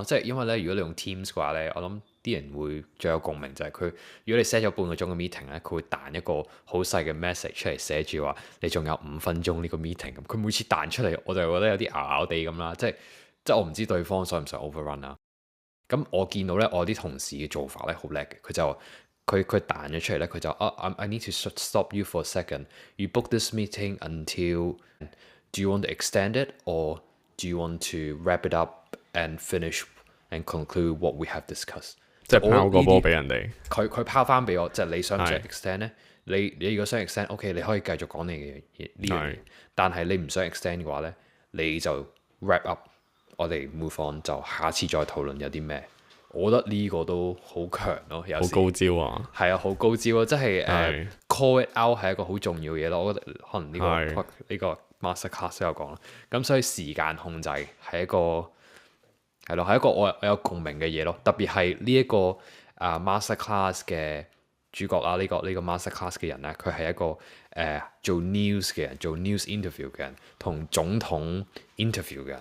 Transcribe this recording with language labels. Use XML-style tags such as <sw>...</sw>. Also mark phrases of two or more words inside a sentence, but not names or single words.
<yue>即係因為咧，如果你用 Teams 嘅話咧，我諗啲人會最有共鳴就係佢，如果你 set 咗半個鐘嘅 meeting 咧，佢會彈一個好細嘅 message 出嚟，寫住話你仲有5分鐘呢個 meeting 咁。佢每次彈出嚟，我就覺得有啲咬咬地咁啦。即係我唔知對方想唔想 overrun 啦。咁我見到咧，我啲同事嘅做法咧好叻嘅，佢就佢彈咗出嚟咧，佢就</yue> <en>I need to stop you for a second. You book this meeting until do you want to extend it or do you want to wrap it up and finish and conclude what we have discussed？</en> <yue>即係拋個波俾人哋。佢拋翻俾我，即係你想唔想 extend 咧？你如果想 extend，OK，你可以繼續講你嘅嘢呢樣嘢。但係你唔想 extend 嘅話咧，你就</yue> <en>wrap up。</en> <yue>我哋</yue> <en>move on</en> <yue>就下次再討論有啲咩。我覺得呢個都好強咯，有時好高招啊！係啊，好高招啊！即係</yue> <en>call it out</en> <yue>係一個好重要嘅嘢咯。我覺得可能呢個</yue> <en>master class</en> <yue>都有講啦。咁所以時間控制係一個我有共鳴嘅嘢咯。特別係呢一個</yue> <en>master class</en> <yue>嘅主角啦，呢個</yue> <en>master class</en> <yue>嘅人咧，佢係一個做 news 嘅人，做</yue> <en>news interview</en> <yue>嘅人，同總統 interview 嘅人。</yue>